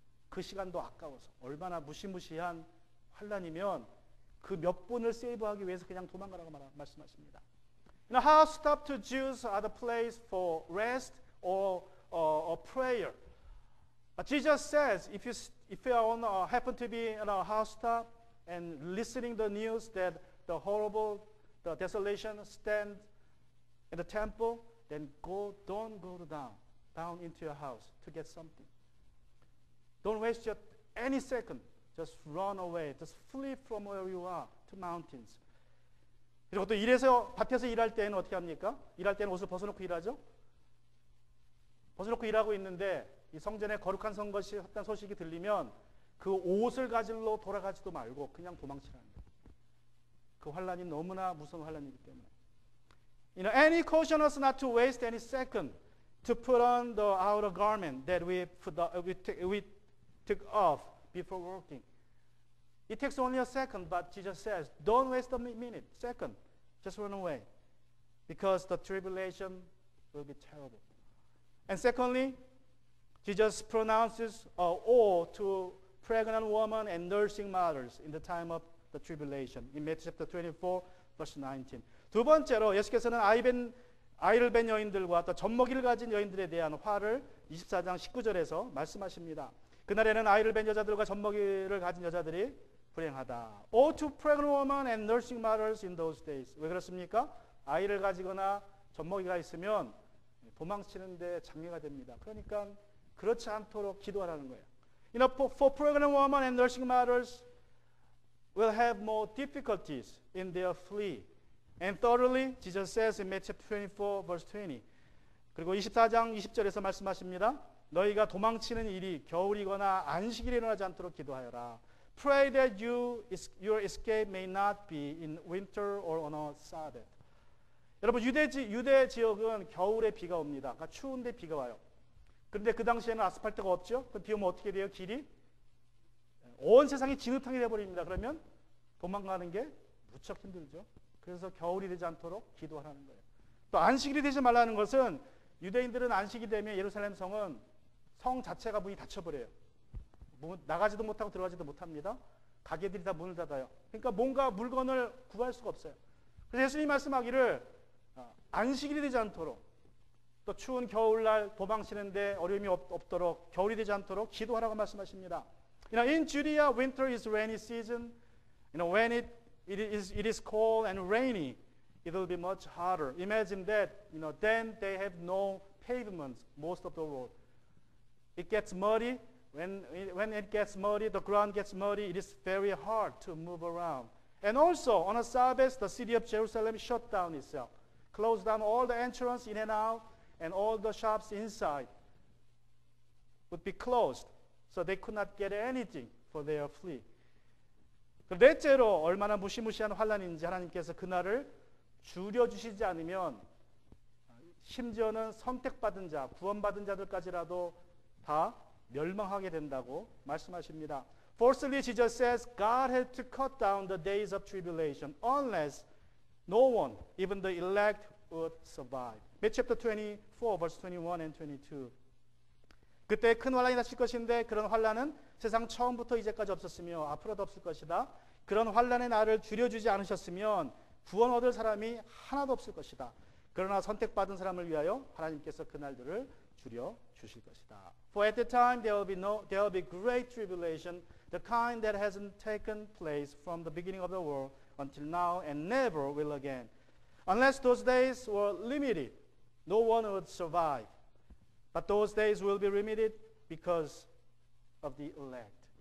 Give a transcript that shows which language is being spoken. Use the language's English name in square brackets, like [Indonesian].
[Korean] 그 시간도 아까워서. 얼마나 무시무시한 환란이면 그 몇 분을 세이브하기 위해서 그냥 도망가라고 말씀하십니다. [English] Housetop to Jews are the place for rest or prayer. Jesus says, if you happen to be in a housetop and listening the news that the desolation stand in the temple, then don't go down into your house to get something. Don't waste any second. Just run away. Just flee from where you are to mountains. [Korean] 그리고 또 밭에서 일할 때는 어떻게 합니까? 일할 때는 옷을 벗어놓고 일하죠? 벗어놓고 일하고 있는데 이 성전에 거룩한 선것이 했다는 소식이 들리면 그 옷을 가지러 돌아가지도 말고 그냥 도망치라는 거예요. 그 환란이 너무나 무서운 환란이기 때문에. [English] Any caution us not to waste any second to put on the outer garment that we took off before working. It takes only a second, but Jesus says, don't waste a minute, second. Just run away. Because the tribulation will be terrible. And secondly, Jesus pronounces woe to pregnant women and nursing mothers in the time of the tribulation. In Matthew chapter 24, verse 19. [Korean] 두 번째로 예수께서는 아이를 뵌 여인들과 또 젖먹이를 가진 여인들에 대한 화를 24장 19절에서 말씀하십니다. 그날에는 아이를 뵌 여자들과 젖먹이를 가진 여자들이 불행하다. [English] Woe to pregnant women and nursing mothers in those days. [Korean] 왜 그렇습니까? 아이를 가지거나 젖먹이가 있으면 도망치는데 장애가 됩니다. 그러니까 그렇지 않도록 기도하라는 거예요. [English] For pregnant women and nursing mothers will have more difficulties in their flee. And thirdly, Jesus says in Matthew 24, verse 20. [Korean] 그리고 24장 20절에서 말씀하십니다. 너희가 도망치는 일이 겨울이거나 안식일에 일어나지 않도록 기도하여라. [English] Pray that your escape may not be in winter or on a Sabbath. [Korean] 여러분 유대 지역은 겨울에 비가 옵니다. 그러니까 추운데 비가 와요. 그런데 그 당시에는 아스팔트가 없죠. 그 비 오면 어떻게 돼요? 길이 온 세상이 진흙탕이 되어버립니다. 그러면 도망가는 게 무척 힘들죠. 그래서 겨울이 되지 않도록 기도하라는 거예요. 또 안식일이 되지 말라는 것은 유대인들은 안식이 되면 예루살렘 성은 성 자체가 문이 닫혀버려요. 나가지도 못하고 들어가지도 못합니다. 가게들이 다 문을 닫아요. 그러니까 뭔가 물건을 구할 수가 없어요. 그래서 예수님이 말씀하기를 안식일이 되지 않도록 또 추운 겨울날 도망치는데 어려움이 없도록 겨울이 되지 않도록 기도하라고 말씀하십니다. [English] In Judea, winter is rainy season. When it is cold and rainy, it will be much harder. Imagine that. Then they have no pavements most of the road. It gets muddy. When it gets muddy, the ground gets muddy. It is very hard to move around. And also on a Sabbath, the city of Jerusalem shut down itself, closed down all the entrance in and out, and all the shops inside would be closed, so they could not get anything for their flee. [Korean] 넷째로 얼마나 무시무시한 환란인지 하나님께서 그날을 줄여주시지 않으면 심지어는 선택받은 자, 구원받은 자들까지라도 다 멸망하게 된다고 말씀하십니다. [English] Fourthly, Jesus says God had to cut down the days of tribulation unless no one, even the elect, would survive. Matthew chapter 24, verse 21 and 22. [Korean] 그때 큰 환란이 닥칠 것인데 그런 환란은 세상 처음부터 이제까지 없었으며 앞으로도 없을 것이다. 그런 환란의 날을 줄여주지 않으셨으면 구원 얻을 사람이 하나도 없을 것이다. 그러나 선택받은 사람을 위하여 하나님께서 그 날들을 줄여 주실 것이다. [English] For at the time there will be great tribulation, the kind that hasn't taken place from the beginning of the world until now and never will again. Unless those days were limited, no one would survive. But those days will be limited because of the elect.